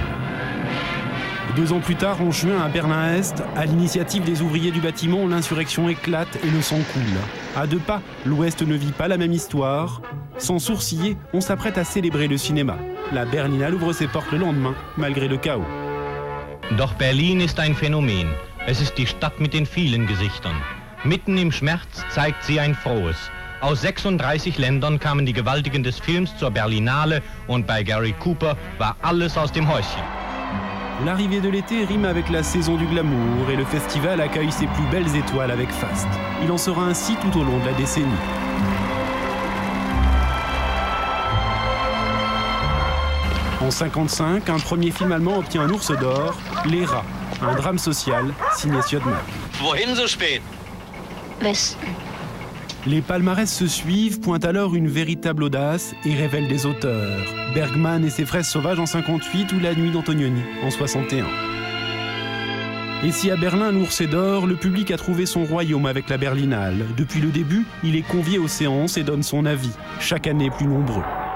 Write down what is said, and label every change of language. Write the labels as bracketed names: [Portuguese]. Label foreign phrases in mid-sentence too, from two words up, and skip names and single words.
[French] 2 ans plus tard, en juin, à Berlin-Est, à l'initiative des ouvriers du bâtiment, l'insurrection éclate et le sang coule. À 2 pas, l'Ouest ne vit pas la même histoire. Sans sourciller, on s'apprête à célébrer le cinéma. La Berlinale ouvre ses portes le lendemain, malgré le chaos. [German] Doch Berlin ist ein Phänomen. Es ist die Stadt mit den vielen Gesichtern. Mitten im Schmerz zeigt sie ein frohes. Aus 36 Ländern kamen die Gewaltigen des Films zur Berlinale und bei Gary Cooper war alles aus dem Häuschen. [French] L'arrivée de l'été rime avec la saison du glamour et le festival accueille ses plus belles étoiles avec faste. Il en sera ainsi tout au long de la décennie. En 1955, un premier film allemand obtient un ours d'or, Les Rats, un drame social signé Siodmak. [German] Wohin so spät? Westen. [French] Les palmarès se suivent, pointent alors une véritable audace et révèlent des auteurs. Bergman et ses fraises sauvages en 1958 ou La nuit d'Antonioni en 1961. Et si à Berlin l'ours est d'or, le public a trouvé son royaume avec la Berlinale. Depuis le début, il est convié aux séances et donne son avis, chaque année plus nombreux.